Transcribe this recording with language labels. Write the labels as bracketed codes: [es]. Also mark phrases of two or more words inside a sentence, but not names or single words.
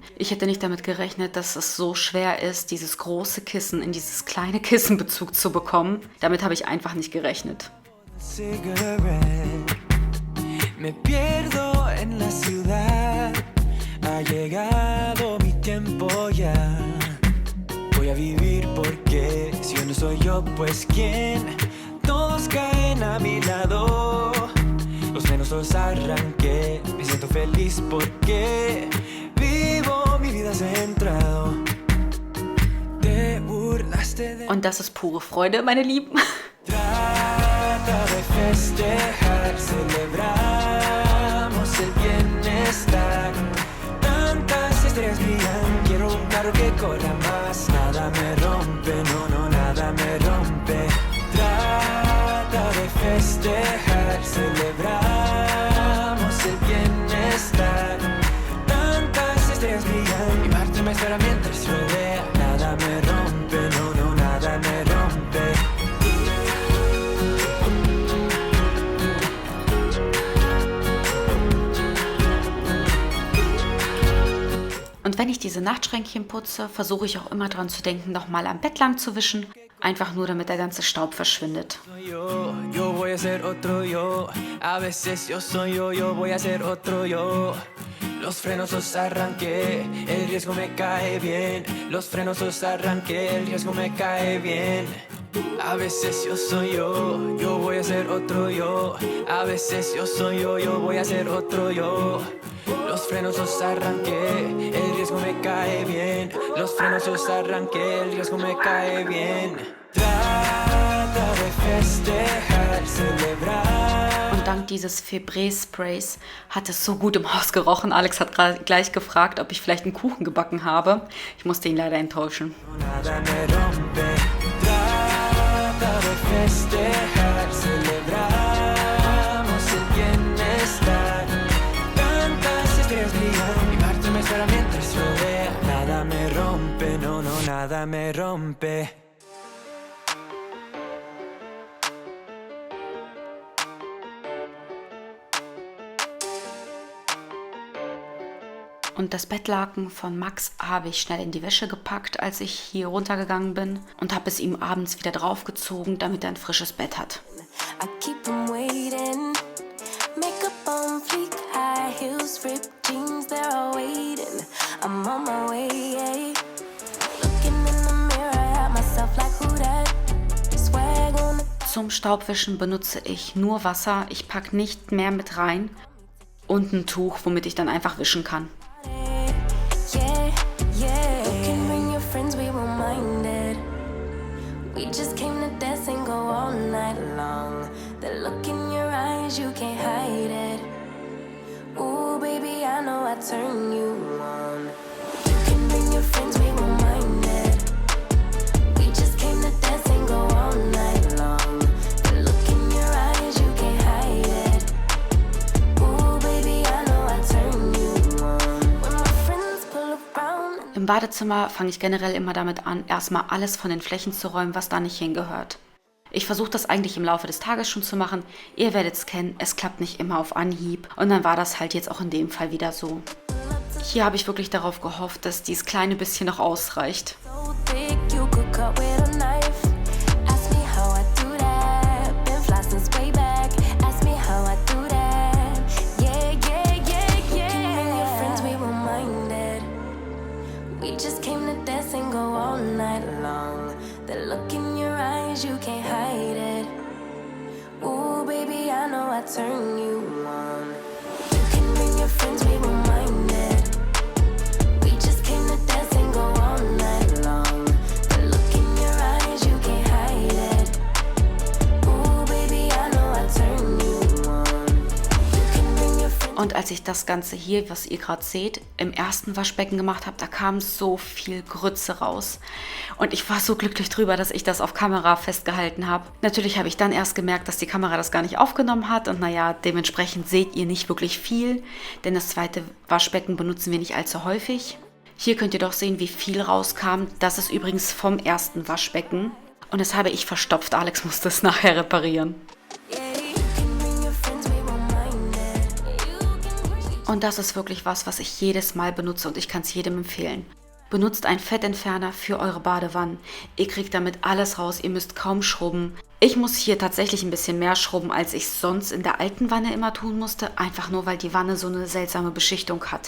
[de] Ich hätte nicht damit gerechnet, dass es so schwer ist, dieses große Kissen in dieses kleine Kissenbezug zu bekommen. Damit habe ich einfach nicht gerechnet. [es] Me pierdo en la ciudad, ha llegado mi tiempo ya. Voy a vivir porque si yo no soy yo, pues quién. Todos caen a mi lado, los frenos los arranqué. Me siento feliz porque vivo mi vida centrado. Te burlaste de... [de] Und das ist pure Freude, meine Lieben. [es] Trata de festejar, celebramos el bienestar. Tantas estrellas brillan, quiero un carro que corra más. Nada me rompe, no, no, nada me rompe. Trata de festejar, celebramos el bienestar. Tantas estrellas brillan y Marte me espera mientras rodea. Nada me rompe, no, no, nada me rompe. [de] Und wenn ich diese Nachtschränkchen putze, versuche ich auch immer dran zu denken, nochmal am Bett lang zu wischen. Einfach nur, damit der ganze Staub verschwindet. [es] Yo voy a ser otro yo. A veces yo soy yo, yo voy a ser otro yo. Los frenos los arranqué, el riesgo me cae bien. Los frenos los arranqué, el riesgo me cae bien. A veces yo soy yo voy a ser otro yo. A veces yo soy yo voy a ser otro yo. Los frenos los arranqué, el riesgo me cae bien. Los frenos los arranqué, el riesgo me cae bien. Trata de festejar, celebrar. [de] Und dank dieses Febreze-Sprays hat es so gut im Haus gerochen. Alex hat gleich gefragt, ob ich vielleicht einen Kuchen gebacken habe. Ich musste ihn leider enttäuschen. [es] Nada me rompe. Trata de festejar, celebramos el bienestar. Tantas estrellas brillan y Marte me espera mientras rodea. Nada me rompe, no, no, nada me rompe. [de] Und das Bettlaken von Max habe ich schnell in die Wäsche gepackt, als ich hier runtergegangen bin. Und habe es ihm abends wieder draufgezogen, damit er ein frisches Bett hat. [en] I keep them waiting. Makeup on fleek, high heels, ripped jeans, they're all waiting. I'm on my way. Looking in the mirror at myself like who that? Swag on the [de] Zum Staubwischen benutze ich nur Wasser. Ich packe nicht mehr mit rein. Und ein Tuch, womit ich dann einfach wischen kann. [en] yeah, yeah. You can bring your friends, we won't mind it. We just came to dance and go all night long. The look in your eyes, you can't hide it. Ooh, baby, I know I turn you on. You can bring your friends, we won't mind it. We just came to dance and go all night long. The look in your eyes, you can't hide it. Ooh, baby, I know I turn you on. When my friends pull around. [de] Im Badezimmer fange ich generell immer damit an, erstmal alles von den Flächen zu räumen, was da nicht hingehört. Ich versuche das eigentlich im Laufe des Tages schon zu machen. Ihr werdet es kennen, es klappt nicht immer auf Anhieb. Und dann war das halt jetzt auch in dem Fall wieder so. Hier habe ich wirklich darauf gehofft, dass dieses kleine bisschen noch ausreicht. [en] So thick you could cut with a knife. Ask me how I do that. Been fly since way back. Ask me how I do that. Yeah, yeah, yeah, yeah. You can bring your friends, we won't mind it. We just came to dance and go all night long. The look in your eyes, you can't hide it. Ooh, baby, I know I turn you on. You can bring your friends, we won't mind it. We just came to dance and go all night long. The look in your eyes, you can't hide it. Ooh, baby, I know I turn you on. You can bring your friends. [de] Und als ich das Ganze hier, was ihr gerade seht, im ersten Waschbecken gemacht habe, da kam so viel Grütze raus. Und ich war so glücklich drüber, dass ich das auf Kamera festgehalten habe. Natürlich habe ich dann erst gemerkt, dass die Kamera das gar nicht aufgenommen hat. Und naja, dementsprechend seht ihr nicht wirklich viel, denn das zweite Waschbecken benutzen wir nicht allzu häufig. Hier könnt ihr doch sehen, wie viel rauskam. Das ist übrigens vom ersten Waschbecken. Und das habe ich verstopft. Alex musste es nachher reparieren. [en] Yeah, you can bring your friends, we won't mind it. You can bring. [de] Und das ist wirklich was ich jedes Mal benutze und ich kann es jedem empfehlen. Benutzt einen Fettentferner für eure Badewannen. Ihr kriegt damit alles raus, ihr müsst kaum schrubben. Ich muss hier tatsächlich ein bisschen mehr schrubben, als ich sonst in der alten Wanne immer tun musste, einfach nur, weil die Wanne so eine seltsame Beschichtung hat.